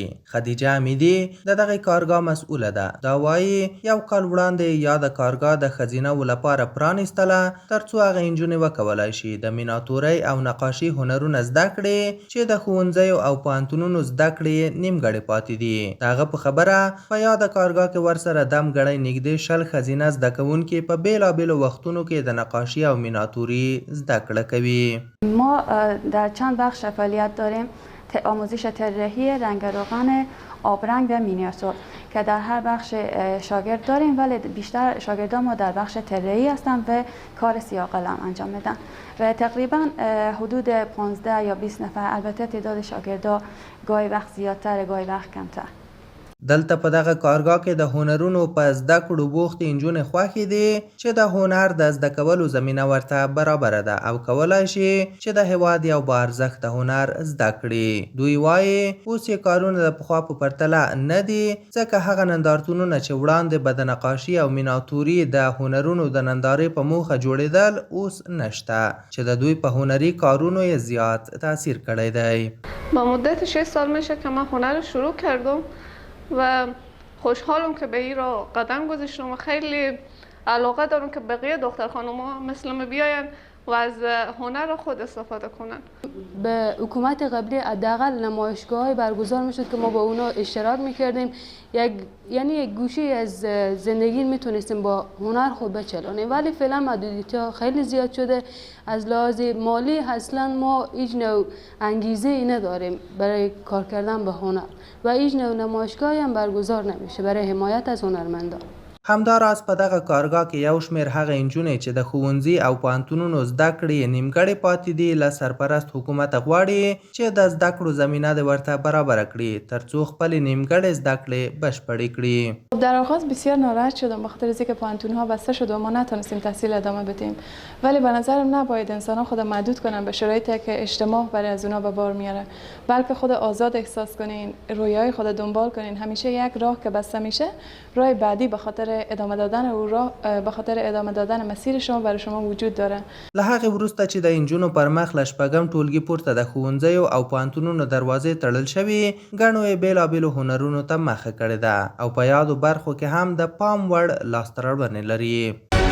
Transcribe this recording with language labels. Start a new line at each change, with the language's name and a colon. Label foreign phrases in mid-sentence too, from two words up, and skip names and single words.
Pashto: خدیجه امیدي د دغه کارګاه مسؤله ده. دا وایي یو کال وړاندې یې یاده کارګاه د ښځینه‌وو لپاره پرانیستله ترڅو هغه نجونې وکولی شي د میناتورۍ او نقاشي هنرونه زده کړي چې د ښوونځیو او پوهنتونونو زده کړې نیمګړې پاتې دي. د هغه په خبره په یاده کارګاه کې ورسره دم ګړی نږدې 10 ښځینه زده کوونکي په بېلابېلو وختونو کې د نقاشی او میناتوری زده کړه کوي.
Persian: ما در چند بخش فعالیت داریم: آموزش طراحی، رنگ روغن، آبرنگ و مینیاتور که در هر بخش شاگرد داریم، ولی بیشتر شاگردان ما در بخش طراحی هستن و کار سیاه قلم انجام میدن و تقریبا حدود 15 یا 20 نفر. البته تعداد شاگردا گاهی وقت زیادتر گاهی وقت کمتر.
Pashto: دلته په دغه کارګاه کې د هنرونو په زده کړو بوختې نجونې خوښې دي چې د هنر د زده کولو زمینه ورته برابره ده او کولی شي چې د هیواد یو با ارزښته هنر زده کړي. دوی وایي اوس یې کارونه د پخوا په پرتله نه دي، ځکه هغه نندارتونونه چې وړاندې به د نقاشي او میناتوري د هنرونو د نندارې په موخه جوړېدل اوس نشته، چې د دوی په هنري کارونو یې زیات تاثیر کړی دی.
Persian: با مدت 6 سال میشه که من هنر رو شروع کردم و خوشحالم که به این راه قدم گذاشتم و خیلی علاقه دارم که بقیه دختر خانوما مثل من بیاین و از هنر خود استفاده کنن. به حکومت قبلی حداقل نمایشگاه‌های برگزار میشد که ما با اونا اشتراک میکردیم، یک گوشه از زندگی میتونستیم با هنر خود بچلانیم، ولی فعلا محدودیت‌ها خیلی زیاد شده. از لحاظ مالی اصلا ما هیچ نوع انگیزه نداریم برای کار کردن به هنر و هیچ نوع نمایشگاهی هم برگزار نمیشه برای حمایت از هنرمندان.
Pashto: همداراز په دغه کارګاه کې یو شمېر هغه نجونې چې د ښوونځي او پوهنتونونو زده کړې نیمګړې پاتې دي له سرپرست حکومت غواړي چې د زده کړو زمینه د ورته برابره کړي ترڅو خپلې نیمګړې زده کړې بشپړې کړي.
Persian: در آغاز بسیار ناراحت شدم بخاطر از اینکه پوهنتون‌ها بسته شد و ما نتونستیم تحصیل ادامه بدیم، ولی به نظرم نباید انسان‌ها خود محدود کنن به شرایطی که اجتماع برای از اونها به بار میاره، بلکه خود آزاد احساس کنین، رویاهای خود دنبال کنین. همیشه یک راه که بسته میشه، راه بعدی به خاطر ادامه دادن او راه، به خاطر ادامه دادن مسیر شما برای شما وجود داره.
Pashto: له هغې وروسته چې د نجونو پر مخ له 6م ټولګي پورته د ښوونځیو او پوهنتونونو دروازې تړل شوي، ګڼو یې بېلابېلو هنرونو ته مخه کړې ده او په یادو برخو کې هم د پام وړ لاسته راوړنې لري.